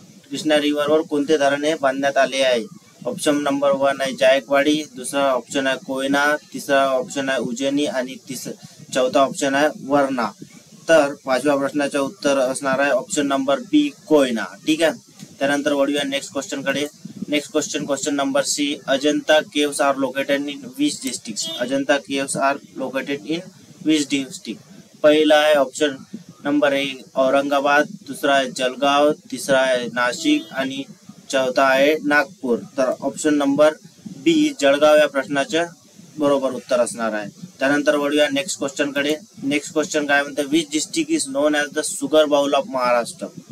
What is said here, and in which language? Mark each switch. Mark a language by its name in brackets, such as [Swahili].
[Marathi] कृष्णा रिव्हरवर कोणते धरणे बांधण्यात आले आहे। ऑप्शन नंबर 1 आहे जायकवाडी, दुसरा ऑप्शन आहे कोयना, तिसरा ऑप्शन आहे उज्जैनी आणि चौथा ऑप्शन आहे वर्णा। तर पाचव्या प्रश्नाचे उत्तर असणार आहे ऑप्शन नंबर बी कोयना। ठीक आहे। त्यानंतर वळूया नेक्स्ट क्वेश्चन कडे। [English] Next question number C. Ajanta caves are located in which district. Ajanta caves are located in which district. [Marathi] पहिला आहे ऑप्शन नंबर ए औरंगाबाद, दुसरा आहे जळगाव, तिसरा आहे नाशिक आणि चौथा आहे नागपूर। तर ऑप्शन नंबर बी जळगाव या प्रश्नाचे बरोबर उत्तर असणार आहे। त्यानंतर वळूया नेक्स्ट क्वेश्चन कडे। नेक्स्ट क्वेश्चन काय म्हणते [English] Which district is known as the sugar bowl of Maharashtra.